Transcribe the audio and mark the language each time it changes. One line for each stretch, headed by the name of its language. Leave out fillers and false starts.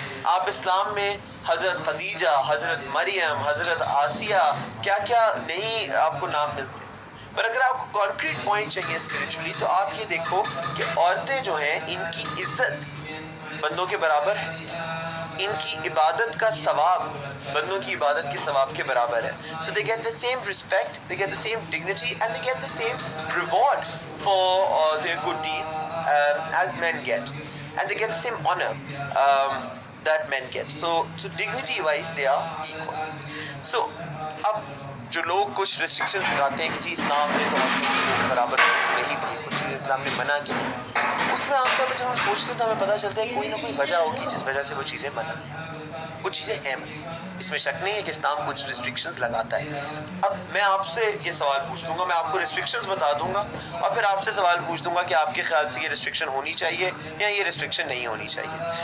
Urdu: آپ اسلام میں حضرت خدیجہ, حضرت مریم, حضرت آسیہ, کیا کیا نہیں آپ کو نام ملتے. پر اگر آپ کو کانکریٹ پوائنٹ چاہیے اسپریچولی تو آپ یہ دیکھو کہ عورتیں جو ہیں ان کی عزت بندوں کے برابر ہے, ان کی عبادت کا ثواب بندوں کی عبادت کے ثواب کے برابر ہے.
English: So they get the same respect, they get the same dignity and they get the same reward for their good deeds as men get, and they get the same honor that men get. So dignity wise they are equal.
Urdu: So اب جو لوگ کچھ restriction لگاتے ہیں کہ جی اسلام نے تو برابر نہیں دی, کچھ چیزیں اسلام نے منع کی, اس میں عام طور پر جب ہم سوچتے ہیں تو ہمیں پتہ چلتا ہے کوئی نہ کوئی وجہ ہوگی جس وجہ سے وہ چیزیں منع, کچھ چیزیں ہیں. اس میں شک نہیں ہے کہ اسلام کچھ ریسٹرکشنز لگاتا ہے. اب میں آپ سے یہ سوال پوچھ دوں گا, میں آپ کو ریسٹرکشنز بتا دوں گا اور پھر آپ سے سوال پوچھ دوں گا کہ آپ کے خیال سے یہ ریسٹرکشن ہونی چاہیے یا یہ ریسٹرکشن نہیں ہونی چاہیے.